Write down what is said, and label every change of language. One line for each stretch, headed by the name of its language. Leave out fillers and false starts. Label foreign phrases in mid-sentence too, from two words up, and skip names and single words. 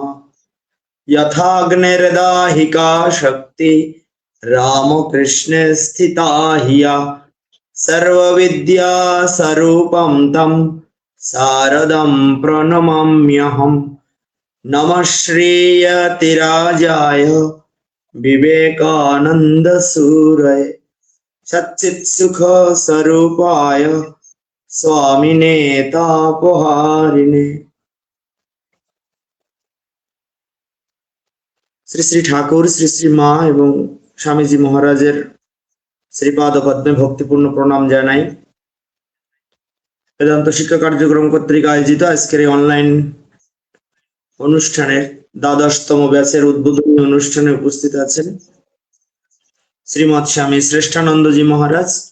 Sanskrit: यथाग्निर्दाहिका शक्ति रामकृष्णे स्थिता हिया सर्वविद्या स्वरूपं तं शारदं प्रणमाम्यहम्। नमः श्रीयतिराजाय विवेकानन्दसूरये सच्चित्सुख स्वरूपाय स्वामिने तापहारिणे।
Bangla: শ্রী শ্রী ঠাকুর, শ্রী শ্রী মা এবং স্বামীজি মহারাজের শ্রীপাদ পদ্মে ভক্তিপূর্ণ প্রণাম জানাই। বেদান্ত শিক্ষা কার্যক্রম কর্তৃক আয়োজিত আজকের এই অনলাইন অনুষ্ঠানের দ্বাদশতম ব্যাচের উদ্বোধনী অনুষ্ঠানে উপস্থিত আছেন শ্রীমৎ স্বামী শ্রেষ্ঠানন্দজি মহারাজ।